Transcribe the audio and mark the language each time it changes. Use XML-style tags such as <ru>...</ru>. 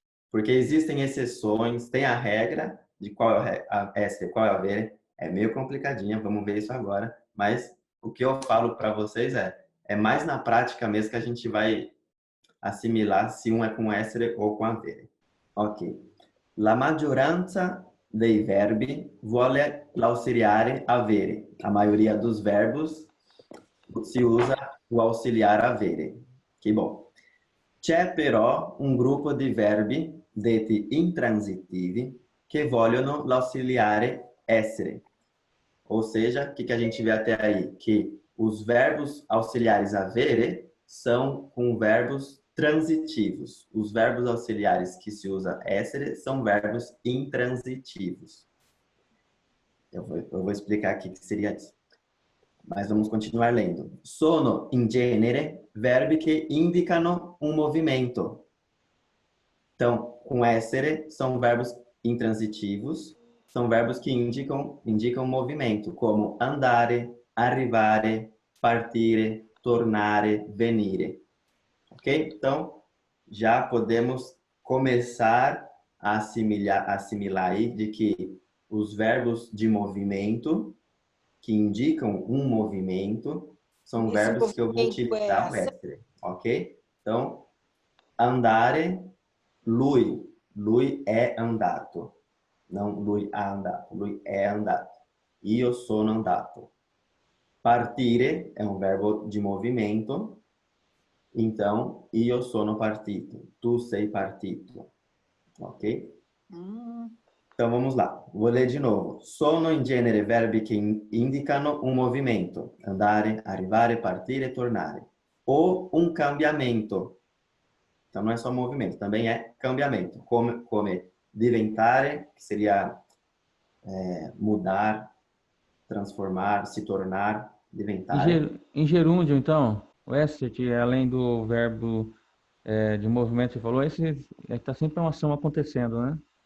<pt>Porque existem exceções, tem a regra de qual é a essere, qual é a avere, é meio complicadinha, vamos ver isso agora, mas o que eu falo para vocês é mais na prática mesmo que a gente vai assimilar se um é com essere ou com avere. Ok.</pt> <it>La maggioranza dei verbi vuole l'ausiliare avere.</it> <pt>A maioria dos verbos si usa o auxiliar avere. Que bom.</pt> <it>C'è però un gruppo di verbi detti intransitivi che vogliono l'ausiliare essere.</it> <pt>Ou seja, o que a gente vê até aí? Que os verbos auxiliares avere são com verbos transitivos. Os verbos auxiliares que se usa essere são verbos intransitivos. Eu vou explicar aqui o que seria isso. Mas vamos continuar lendo.</pt> <it>Sono in genere verbi che indicano un movimento.</it> <pt>Então, com essere são verbos intransitivos, são verbos que indicam movimento, como andare, arrivare, partire, tornare, venire. Ok? Então, já podemos começar a assimilar aí de que os verbos de movimento, que indicam um movimento, são verbos que eu vou utilizar o essere. Ok? Então, andare, lui.</pt> <it>Lui è andato. Não lui ha andato. Lui è andato. Io sono andato.</it> <pt>Partire é um verbo de movimento.</pt> <it>Então, io sono partito. Tu sei partito. Ok?</it> <pt>Então, vamos lá. Vou ler de novo.</pt> <it>Sono in genere verbi che indicano un movimento. Andare, arrivare, partire, tornare. Ou um cambiamento.</it> <pt>Então, não é só movimento, também é cambiamento.</pt> <it>Come diventare,</it> <pt>que seria mudar, transformar, se tornar, diventare. Em gerúndio, então, o essere, além do verbo de movimento que você falou, esse está sempre uma ação acontecendo, né?</pt>